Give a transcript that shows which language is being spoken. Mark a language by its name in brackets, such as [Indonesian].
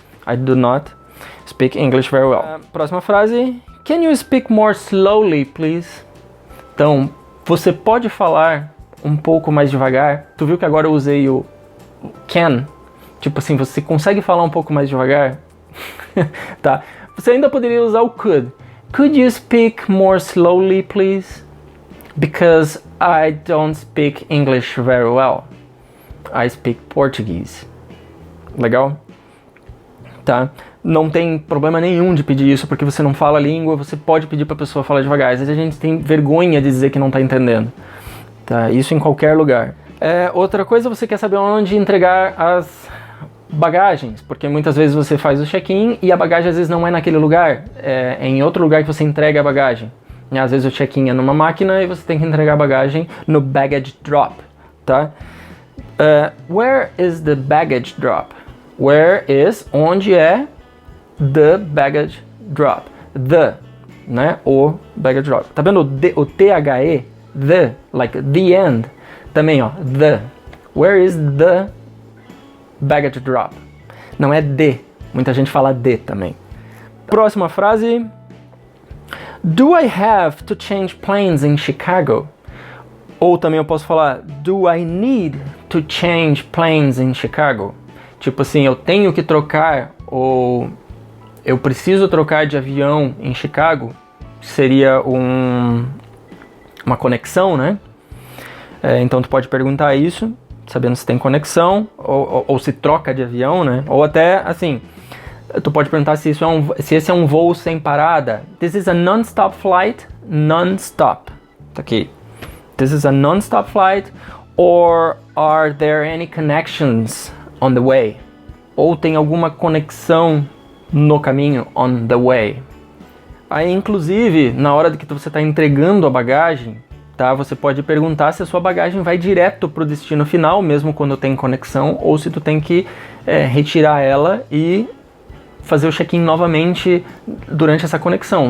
[English] I do not speak English very well. [Portuguese] Próxima frase. [English] Can you speak more slowly, please? [Portuguese] Então, você pode falar um pouco mais devagar? Tu viu que agora eu usei o can? Tipo assim, você consegue falar um pouco mais devagar? Tá. Você ainda poderia usar o could. [English] Could you speak more slowly, please? Because I don't speak English very well. I speak Portuguese. [Portuguese] Legal? Tá? Não tem problema nenhum de pedir isso, porque você não fala a língua, você pode pedir pra pessoa falar devagar. Às vezes a gente tem vergonha de dizer que não tá entendendo. Tá? Isso em qualquer lugar. Outra coisa, você quer saber onde entregar as bagagens, porque muitas vezes você faz o check-in e a bagagem às vezes não é naquele lugar, é em outro lugar que você entrega a bagagem. Às vezes o check-in é numa máquina e você tem que entregar a bagagem no baggage drop, tá? [English] Where is the baggage drop? Where is, [Portuguese] onde é [English] the baggage drop? [Portuguese] The, né? O baggage drop. Tá vendo o THE? [English] The, like the end. [Portuguese] Também, ó, [English] the. Where is the baggage drop? [Portuguese] Não é de. Muita gente fala de também. Próxima frase. [English] Do I have to change planes in Chicago? [Portuguese] Ou também eu posso falar, [English] do I need to change planes in Chicago? [Portuguese] Tipo assim, eu tenho que trocar ou eu preciso trocar de avião em Chicago? Seria uma conexão, né? Então tu pode perguntar isso, sabendo se tem conexão ou se troca de avião, né? Ou até assim, tu pode perguntar se esse é um voo sem parada. [English] This is a non-stop flight, non-stop. [Portuguese] Tá aqui. [English] This is a non-stop flight, or are there any connections on the way? [Portuguese] Ou tem alguma conexão no caminho, [English] on the way? [Portuguese] Aí, inclusive, na hora de que você está entregando a bagagem, tá? Você pode perguntar se a sua bagagem vai direto para o destino final, mesmo quando tem conexão, ou se tu tem que retirar ela e fazer o check-in novamente durante essa conexão.